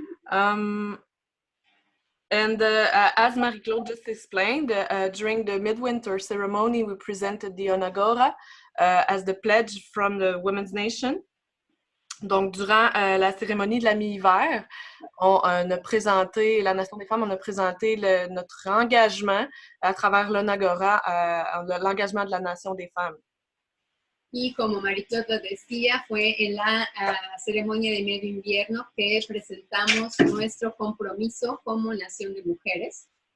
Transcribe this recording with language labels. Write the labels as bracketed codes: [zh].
[en] And as Marie-Claude just explained, during the midwinter ceremony, we presented the Onakora as the pledge from the Women's Nation. [fr] Donc, durant la cérémonie de la mi-hiver, on a présenté, la Nation des femmes, on a présenté notre engagement à travers l'Onakora, l'engagement de la Nation des femmes. [es] Y como Marie-Claude decía, fue en la ceremonia de medio invierno que presentamos nuestro compromiso como Nación de Mujeres.